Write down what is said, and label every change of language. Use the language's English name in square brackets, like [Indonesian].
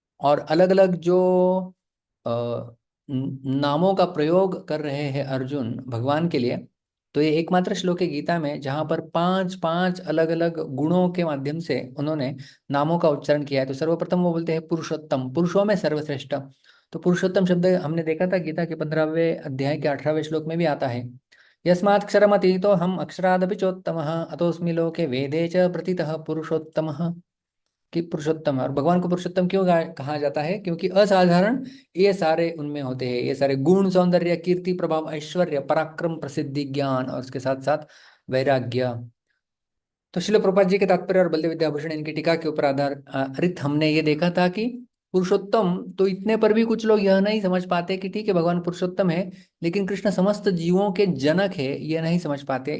[Hindi] और अलग अलग जो अ, नामों का प्रयोग कर रहे हैं अर्जुन भगवान के लिए, तो ये एकमात्र श्लोक है गीता में जहां पर पांच पांच अलग अलग गुणों के माध्यम से उन्होंने नामों का उच्चारण किया है। तो सर्वप्रथम वो बोलते हैं पुरुषोत्तम, पुरुषों में सर्वश्रेष्ठ। तो पुरुषोत्तम शब्द हमने देखा था गीता के 15वें अध्याय के 18वें श्लोक में भी आता है। [Sanskrit] यस्मात् क्षरमतीतो हम अक्षरादपि चोत्तमः अतोऽस्मि लोके वेदे च प्रतितः पुरुषोत्तमः। [Hindi] कि पुरुषोत्तम है। और भगवान को पुरुषोत्तम क्यों कहा जाता है? क्योंकि असाधारण ये सारे उनमें होते हैं, ये सारे गुण, सौंदर्य, कीर्ति, प्रभाव, ऐश्वर्य, पराक्रम, प्रसिद्धि, ज्ञान, और उसके साथ साथ वैराग्य। तो श्रील प्रभुपाद जी के तात्पर्य और बलदेव विद्याभूषण इनकी टीका के ऊपर आधारित हमने ये देखा था कि पुरुषोत्तम, तो इतने पर भी कुछ लोग यह नहीं समझ पाते कि ठीक है भगवान पुरुषोत्तम है, लेकिन कृष्ण समस्त जीवों के जनक है, ये नहीं समझ पाते।